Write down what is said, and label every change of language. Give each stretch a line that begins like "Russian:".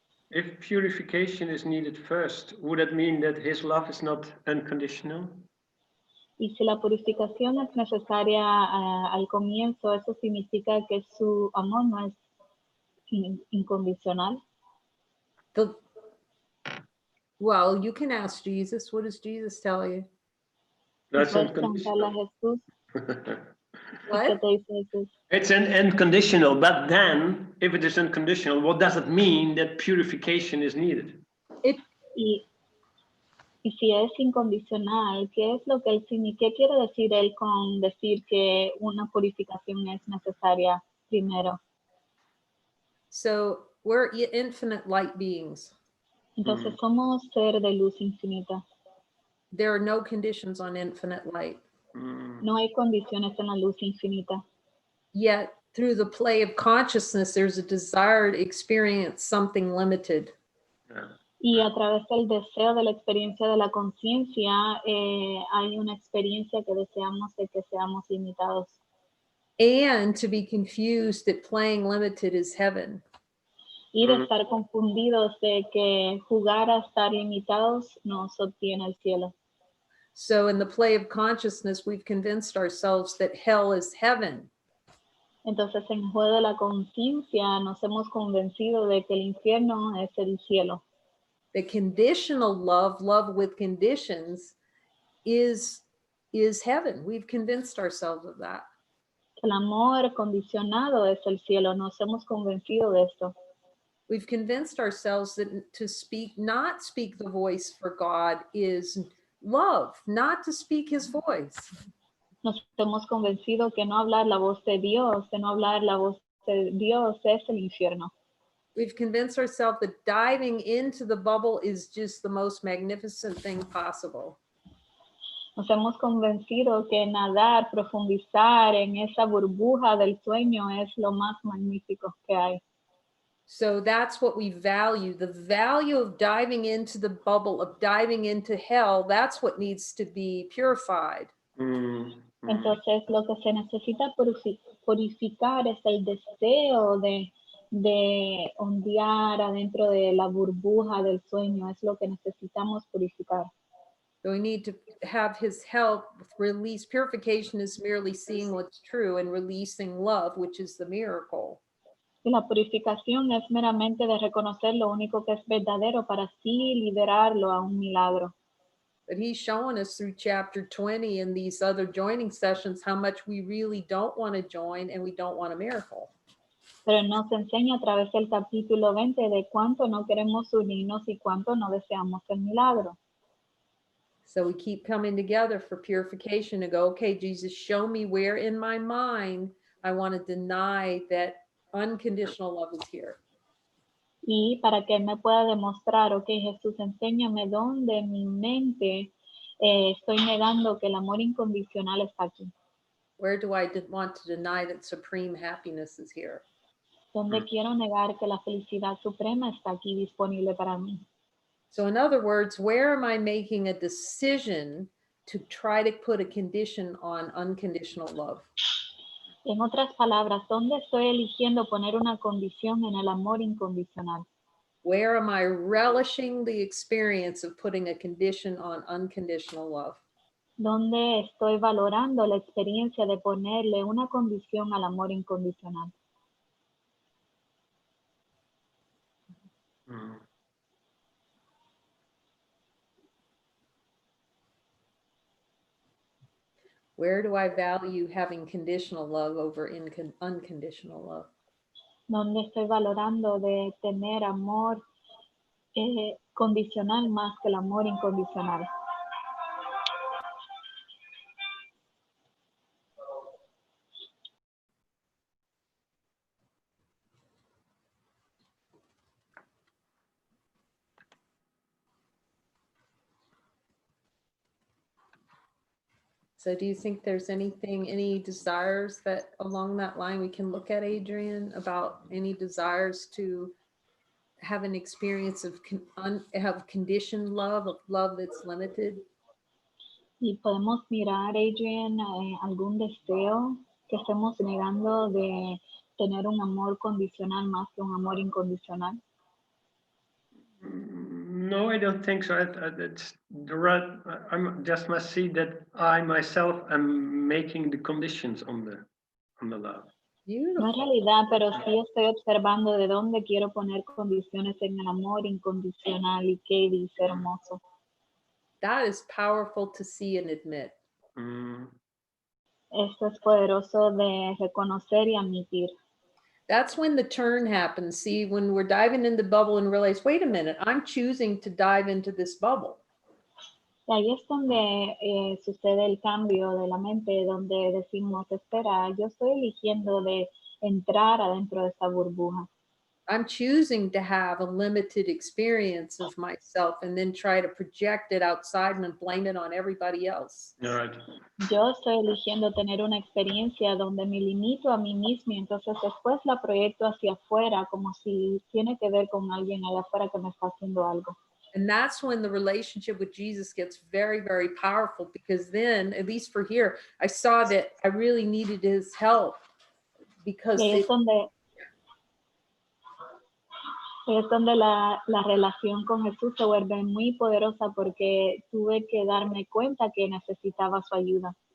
English: If purification is needed first, would that mean that his love is not unconditional?
Spanish: Y si la purificación es necesaria al comienzo, ¿eso significa que su amor no es incondicional?
English: Well, you can ask Jesus. What does Jesus tell you? That's
Spanish: ¿Puedes preguntarle a
English: unconditional.
Spanish: Jesús?
English: What?
Spanish: ¿Qué te dice Jesús?
English: It's an unconditional, but then, if it is unconditional, what does it mean that purification is needed?
Spanish: Y si es incondicional, ¿qué quiere decir él con decir que una purificación es necesaria primero?
English: So we're infinite light beings.
Spanish: Entonces somos ser de luz infinita.
English: There are no conditions on infinite light.
Spanish: No hay condiciones en la luz infinita.
English: Yet through the play of consciousness, there's a desire to experience something limited.
Spanish: Y a través del deseo de la experiencia de la conciencia, hay una experiencia que deseamos de que seamos limitados.
English: And to be confused that playing limited is heaven.
Spanish: Y de estar confundidos de que jugar a estar limitados nos obtiene el cielo.
English: So in the play of consciousness, we've convinced ourselves that hell is heaven.
Spanish: Entonces en el juego de la conciencia nos hemos convencido de que el infierno es el cielo.
English: The conditional love with conditions is heaven. We've convinced ourselves of that.
Spanish: El amor condicionado es el cielo. Nos hemos convencido de esto.
English: We've convinced ourselves that to not speak the voice for God is love, not to speak his voice.
Spanish: Nos hemos convencido que no hablar la voz de Dios, que no hablar la voz de Dios es el infierno.
English: We've convinced ourselves that diving into the bubble is just the most magnificent thing possible.
Spanish: Nos hemos convencido que nadar, profundizar en esa burbuja del sueño es lo más magnífico que hay.
English: So that's what we value. The value of diving into the bubble, of diving into hell, that's what needs to be purified.
Spanish: Entonces lo que se necesita purificar es el deseo de ondear adentro de la burbuja del sueño. Es lo que necesitamos purificar.
English: So we need to have his help release. Purification is merely seeing what's true and releasing love, which is the miracle.
Spanish: Y la purificación es meramente de reconocer lo único que es verdadero para así liberarlo a un milagro.
English: But he's showing us through chapter 20 and these other joining sessions how much we really don't want to join and we don't want a miracle.
Spanish: Pero nos enseña a través del capítulo 20 de cuánto no queremos unirnos y cuánto no deseamos el milagro.
English: So we keep coming together for purification to go, okay, Jesus, show me where in my mind I want to deny that unconditional love is here.
Spanish: Y para que él me pueda demostrar, ok, Jesús, enséñame dónde en mi mente estoy negando que el amor incondicional está aquí.
English: Where do I want to deny that supreme happiness is here?
Spanish: Donde quiero negar que la felicidad suprema está aquí disponible para mí.
English: So in other words, where am I making a decision to try to put a condition on unconditional love?
Spanish: En otras palabras, ¿dónde estoy eligiendo poner una condición en el amor incondicional?
English: Where am I relishing the experience of putting a condition on unconditional love?
Spanish: ¿Dónde estoy valorando la experiencia de ponerle una condición al amor incondicional?
English: Where do I value having conditional love over unconditional love?
Spanish: ¿Dónde estoy valorando de tener amor condicional más que el amor incondicional?
English: So do you think there's any desires that along that line we can look at, Adrian, about any desires to have an experience of have conditioned love, of love that's limited?
Spanish: Y podemos mirar, Adrian, algún deseo que estemos negando de tener un amor condicional más que un amor incondicional.
English: No, I don't think so. It's the right. I just must see that I myself am making the conditions on the love.
Spanish: No es realidad, pero sí estoy observando de dónde quiero poner condiciones en el amor incondicional y qué dice hermoso.
English: That is powerful to see and admit.
Spanish: Esto es poderoso de reconocer y admitir.
English: That's when the turn happens. See, when we're diving in the bubble and realize, wait a minute, I'm choosing to dive into this bubble.
Spanish: Y ahí es donde sucede el cambio de la mente, donde decimos, espera, yo estoy eligiendo de entrar adentro de esta burbuja.
English: I'm choosing to have a limited experience of myself and then try to project it outside and blame it on everybody else. Right.
Spanish: Yo estoy eligiendo tener una experiencia donde me limito a mí mismo y entonces después la proyecto hacia afuera como si tiene que ver con alguien allá afuera que me está haciendo algo.
English: And that's when the relationship with Jesus gets very, very powerful, because then, at least for here, I saw that I really needed his help because
Spanish: es donde la relación con Jesús se vuelve muy poderosa porque tuve que darme cuenta que necesitaba su ayuda.